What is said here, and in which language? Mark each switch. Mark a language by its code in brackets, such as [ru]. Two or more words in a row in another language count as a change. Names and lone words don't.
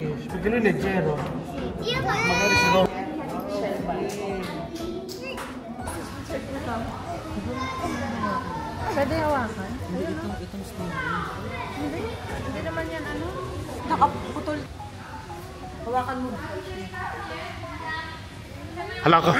[it] Perché lui è leggero. Io Magari se no. [tl] Pwede hawakan? Itong stingray. Hindi naman yan ano? Nakaputol. Hawakan mo. Hala ka.